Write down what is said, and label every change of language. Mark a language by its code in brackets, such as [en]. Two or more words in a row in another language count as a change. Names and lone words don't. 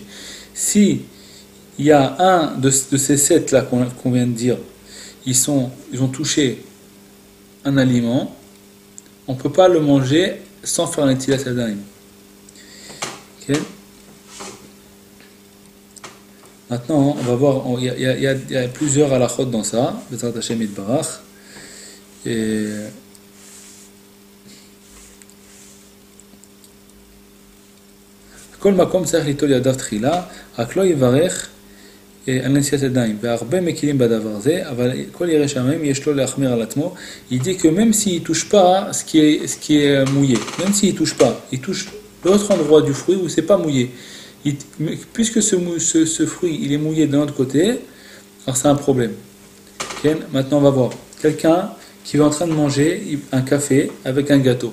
[fr] Si il y a un de ces 7 là qu'on vient de dire, ils ont touché un aliment, on ne peut pas le manger sans faire [he] נטילת ידיים. [fr] Okay. Maintenant, on va voir, il y a plusieurs halachot dans ça, [he] בעזרת השם יתברך. Et כל מקום צריך ליטול ידיו תחילה, רק לא יברך על נשיאת ידיים. והרבה מכירים בדבר הזה, אבל כל ירא שמיים יש לו להחמיר על עצמו. [fr] Il dit que même s'il ne touche pas ce qui est mouillé, même s'il ne touche pas, il touche l'autre endroit du fruit où ce n'est pas mouillé. Puisque ce fruit il est mouillé de l'autre côté, alors c'est un problème. Okay? Maintenant on va voir. Quelqu'un qui est en train de manger un café avec un gâteau.